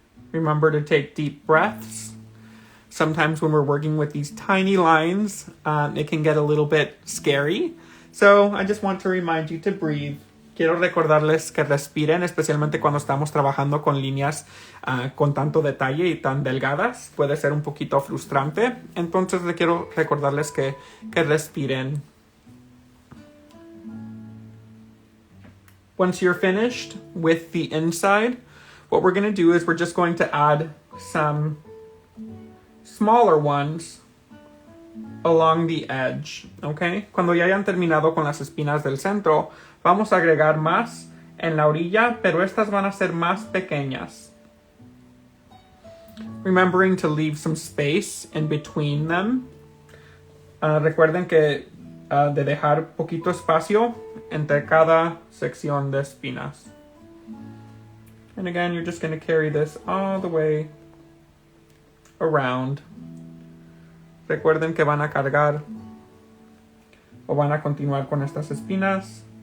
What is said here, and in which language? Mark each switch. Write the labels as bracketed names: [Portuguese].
[English] Remember to take deep breaths. Sometimes when we're working with these tiny lines, it can get a little bit scary. So I just want to remind you to breathe. [Spanish] Quiero recordarles que respiren, especialmente cuando estamos trabajando con líneas con tanto detalle y tan delgadas. Puede ser un poquito frustrante. Entonces quiero recordarles que respiren. [English] Once you're finished with the inside, what we're going to do is we're just going to add some smaller ones along the edge, okay? [Spanish] Cuando ya hayan terminado con las espinas del centro, vamos a agregar más en la orilla, pero estas van a ser más pequeñas. [English] Remembering to leave some space in between them. [Spanish] Recuerden que de dejar poquito espacio entre cada sección de espinas. [English] And again, you're just going to carry this all the way around. [Spanish] Recuerden que van a cargar o van a continuar con estas espinas.